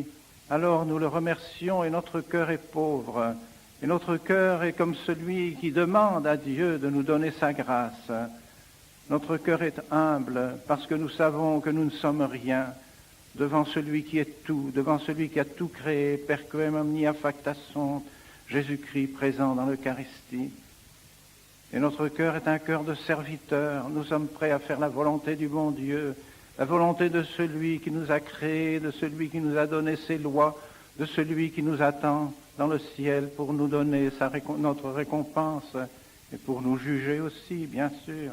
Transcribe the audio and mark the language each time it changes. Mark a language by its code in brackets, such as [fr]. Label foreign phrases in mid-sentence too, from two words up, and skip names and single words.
[fr] Alors nous le remercions et notre cœur est pauvre. Et notre cœur est comme celui qui demande à Dieu de nous donner sa grâce. Notre cœur est humble parce que nous savons que nous ne sommes rien devant celui qui est tout, devant celui qui a tout créé, [la] perquem omnia facta sunt, [fr] Jésus-Christ présent dans l'Eucharistie. Et notre cœur est un cœur de serviteur. Nous sommes prêts à faire la volonté du bon Dieu, la volonté de celui qui nous a créés, de celui qui nous a donné ses lois, de celui qui nous attend dans le ciel pour nous donner notre récompense et pour nous juger aussi, bien sûr.